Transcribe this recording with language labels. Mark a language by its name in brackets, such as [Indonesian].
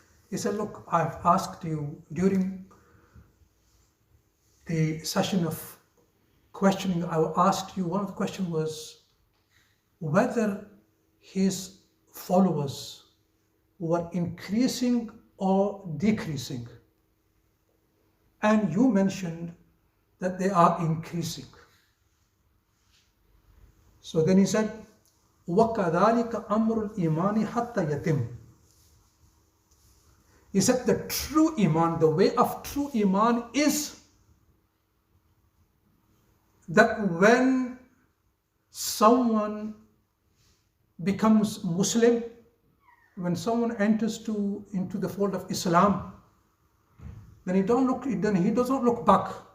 [English] He said, look, I've asked you during the session of questioning, I asked you, one of the questions was whether his followers were increasing or decreasing. And you mentioned that they are increasing. So then he said, [Arabic] وَكَذَلِكَ أَمْرُ الْإِيمَانِ حَتَّى يَتِمَ. [English] He said the true Iman, the way of true Iman is that when someone becomes Muslim, when someone enters into the fold of Islam, then he does not look back.